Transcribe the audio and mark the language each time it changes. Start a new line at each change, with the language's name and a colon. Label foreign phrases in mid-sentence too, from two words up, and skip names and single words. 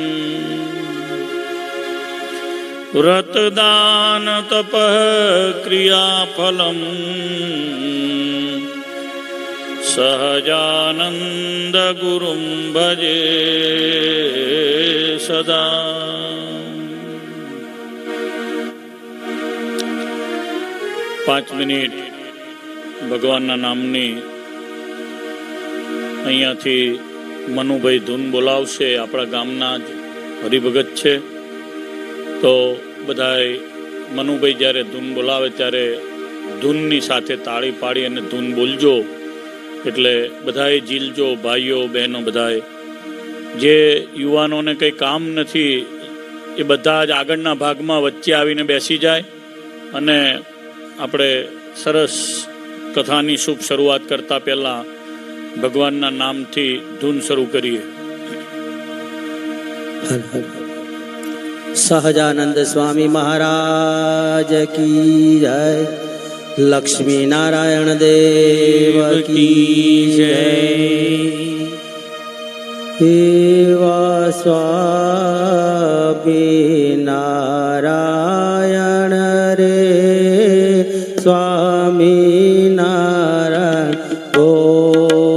Sanskrit: व्रतदान तपः क्रियाफलम् सहजानंद गुरुं भजे सदा।
Gujarati: પાંચ મિનિટ ભગવાનના નામની અહીંયાથી મનુભાઈ ધૂન બોલાવશે. આપણા ગામના જ હરિભગત છે, તો બધાએ મનુભાઈ જ્યારે ધૂન બોલાવે ત્યારે ધૂનની સાથે તાળી પાડી અને ધૂન બોલજો, એટલે બધાએ ઝીલજો. ભાઈઓ બહેનો બધાએ, જે યુવાનોને કંઈ કામ નથી એ બધા જ આગળના ભાગમાં વચ્ચે આવીને બેસી જાય અને આપણે સરસ કથાની શુભ શરૂઆત કરતા પહેલાં ભગવાનના નામથી ધૂન શરૂ કરીએ.
Hindi: सहजानंद स्वामी महाराज की जय। लक्ष्मी नारायण देव की जय।
Gujarati: એવા સ્વામી નારાયણ રે સ્વામી નારાયણ ઓ